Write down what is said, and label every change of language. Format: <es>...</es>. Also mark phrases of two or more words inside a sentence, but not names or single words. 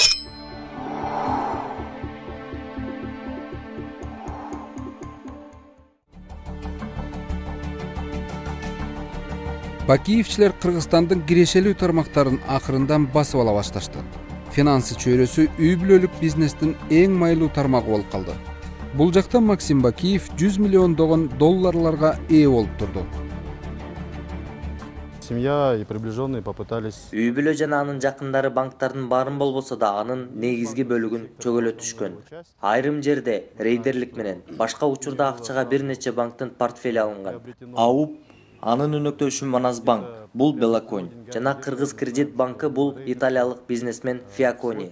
<ky>Бакиевчилер Кыргызстандын кирешелүү тармактарын акырындан басып ала башташты. Финансы чөйрөсү үй бүлөлүк бизнестин эң майлуу тармагы болуп калды. Бул жакта Максим Бакиев 100 миллиондогон долларларга ээ болуп турду.</ky> <ru>Семья и приближенные попытались.</ru> <ky>Үй бүлө жана анын жакындары банктардын баарын болбосо да анын негизги бөлүгүн чөгөлө түшкөн. Айрым жерде рейдерлик менен башка учурда акчага бир нече банктын портфели алынган. АУП, анын өнөктөшү Манасбанк, бул Белаконь жана Кыргыз Кредит банкы бул италиялык бизнесмен Фиакони.</ky>